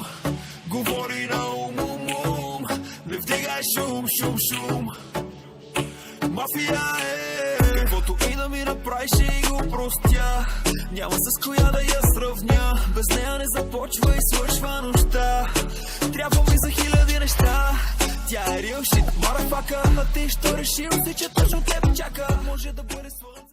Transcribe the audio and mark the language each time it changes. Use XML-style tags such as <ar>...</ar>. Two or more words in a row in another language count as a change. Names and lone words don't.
<bg>Говори на ум-ум-ум. Не вдигай шум, шум, шум. Мафия е. Каквото и да ми направиш и го простя. Няма с коя да я сравня. Без нея не започва и свършва нощта. Трябва ми за хиляди неща. Тя е</bg> <en>real shit, motherfucker.</en> <bg>А ти що решил си, че точно теб чака? Може да бъде слънце.</bg>